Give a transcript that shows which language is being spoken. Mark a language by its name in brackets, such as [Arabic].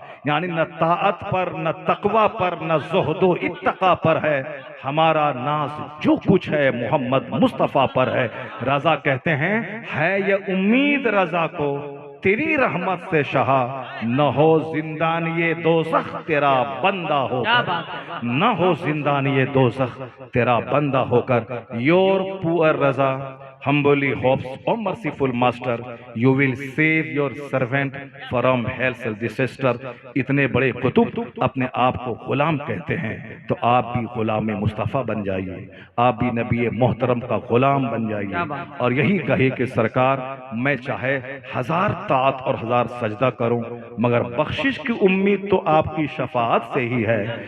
[Urdu] یعنی نہ طاعت پر، نہ تقوی پر، نہ زہد و اتقا پر ہے ہمارا ناز، جو کچھ ہے محمد مصطفیٰ پر ہے. رضا کہتے ہیں ہے یہ امید رضا کو تیری رحمت سے شہا. نہ ہو زندانی دوزخ تیرا بندہ ہو کر، نہ ہو زندانی دوزخ تیرا بندہ ہو کر. [English] Your poor Raza humbly hopes, O merciful master, you will save your servant from hell's disaster. [Urdu] اتنے بڑے قطب اپنے آپ کو غلام کہتے ہیں، تو آپ بھی غلام مصطفیٰ بن جائیے، آپ بھی نبی محترم کا غلام بن جائیے. اور یہی کہے کہ سرکار میں چاہے 1000 طاعت اور 1000 سجدہ کروں مگر بخشش کی امید تو آپ کی شفاعت سے ہی ہے.